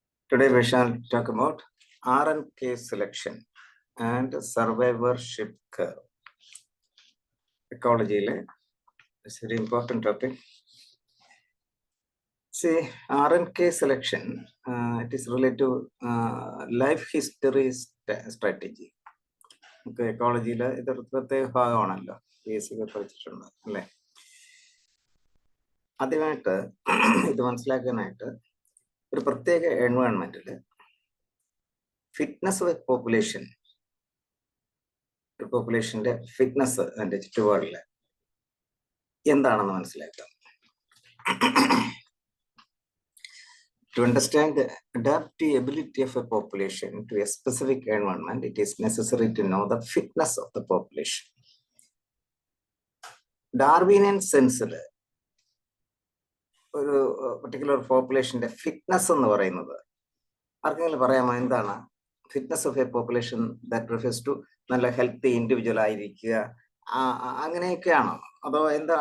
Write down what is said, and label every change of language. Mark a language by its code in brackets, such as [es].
[en] Today we shall talk about RNK selection and survivorship curve. Ecology, it's a very important topic. See, RNK selection, it is related to life history strategy. [ml] Ecology, ഇത് പ്രത്യേക ഭാഗമാണല്ലോ PSC പഠിച്ചിട്ടുണ്ട് അല്ലേ. ആദ്യമായിട്ട് ഇത് മനസ്സിലാക്കാനായിട്ട് ഒരു പ്രത്യേക എൻവയോൺമെന്റിൽ fitness of പോപ്പുലേഷന്റെ fitness അതിന്റെ ചുറ്റുപാടില് എന്താണെന്ന് മനസ്സിലാക്കാം. [en] To understand the adaptability of a population to a specific environment, it is necessary to know the fitness of the population. [ml] Darwinian sense ഒരു പർട്ടിക്കുലർ പോപ്പുലേഷന്റെ ഫിറ്റ്നസ് എന്ന് പറയുന്നത് ആർക്കെങ്കിലും പറയാമോ? എന്താണ് fitness of A population? [en] that refers to [ml] നല്ല healthy individual ആയിരിക്കുക, അങ്ങനെയൊക്കെയാണോ? അതോ എന്താ?